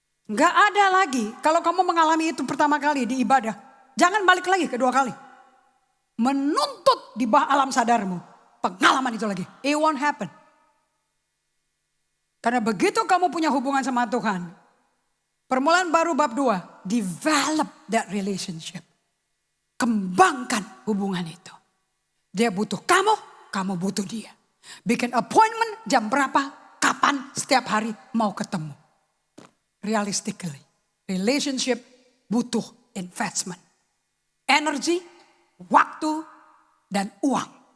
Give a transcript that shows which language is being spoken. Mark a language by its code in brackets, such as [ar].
[id] Gak ada lagi. Kalau kamu mengalami itu pertama kali di ibadah. Jangan balik lagi kedua kali. Menuntut di bawah alam sadarmu. Pengalaman itu lagi. [en] It won't happen. [id] Karena begitu kamu punya hubungan sama Tuhan. Permulaan baru bab 2. [en] Develop that relationship. [id] Kembangkan hubungan itu. Dia butuh kamu, kamu butuh dia. Bikin appointment jam berapa, kapan, setiap hari mau ketemu. realistically. Relationship butuh investment. Energi, waktu, dan uang.